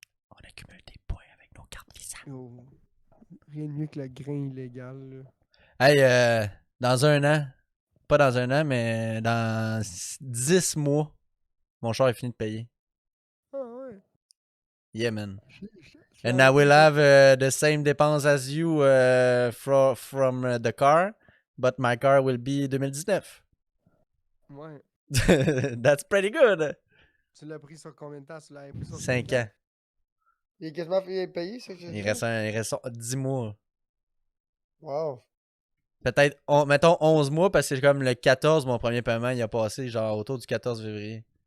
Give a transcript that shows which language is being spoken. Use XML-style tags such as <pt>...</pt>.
<fr>On accumule des points avec nos cartes Visa. Oh. Rien de mieux que le grain illégal. Là. Hey, dans un an, pas dans un an, mais dans 10 mois, mon char est fini de payer. Ah ouais.</fr> <en>Yeah, man.</en> <fr>Je-</fr> <en>And I will have the same dépenses as you from the car, but my car will be 2019.</en> <fr>Ouais.</fr> <en>That's pretty good.</en> <fr>Tu l'as pris sur combien de temps? Tu l'as pris sur 5 ans. Il est quasiment payé, ça que je Il dis? reste 10 mois. Wow. Peut-être, mettons 11 mois, parce que c'est comme le 14, mon premier paiement, il a passé genre autour du 14 février.</fr>